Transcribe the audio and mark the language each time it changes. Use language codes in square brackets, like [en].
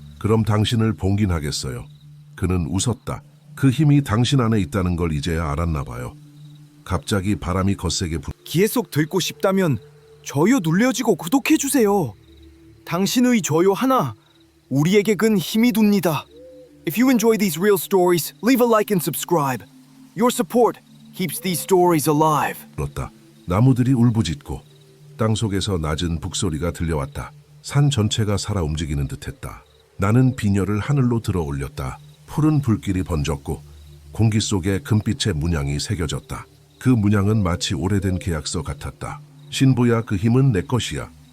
[ko] 그럼 당신을 봉긴하겠어요. 그는 웃었다. 그 힘이 당신 안에 있다는 걸 이제야 알았나 봐요. 갑자기 바람이 거세게 기회 속 듣고 싶다면 좋아요 눌러주고 구독해주세요. 당신의 좋아요 하나 우리에게 큰 힘이 됩니다. [en] If you enjoy these real stories, leave a like and subscribe. Your support keeps these stories alive. [ko] 불었다. 나무들이 울부짖고 땅속에서 낮은 북소리가 들려왔다. 산 전체가 살아 움직이는 듯했다. 나는 비녀를 하늘로 들어 올렸다. 푸른 불길이 번졌고 공기 속에 금빛의 문양이 새겨졌다. 그 문양은 마치 오래된 계약서 같았다. 신부야, 그 힘은 내 것이야.